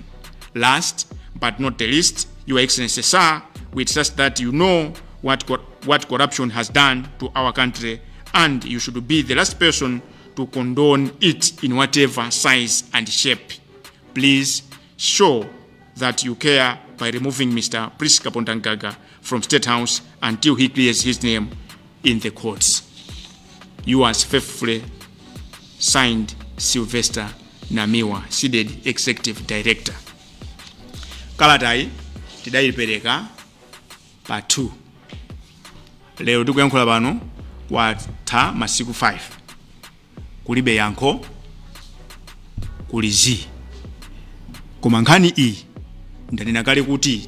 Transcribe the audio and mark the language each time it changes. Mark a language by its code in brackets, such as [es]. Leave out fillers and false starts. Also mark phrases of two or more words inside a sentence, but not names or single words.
[en] Last but not the least, Your Excellency, sir, we trust that you know what corruption has done to our country, and you should be the last person to condone it in whatever size and shape. Please show that you care by removing Mr. Priska Pondangaga from State House until he clears his name in the courts. Yours faithfully, signed, Silvester, Namiwa, SIDED Executive Director. [ny] Kalatai tidaipereka pa 2 lero tikuyankhula pano kwatha masiku 5 kulibe yankho kuli zi koma nkhani iyi ndanena kale kuti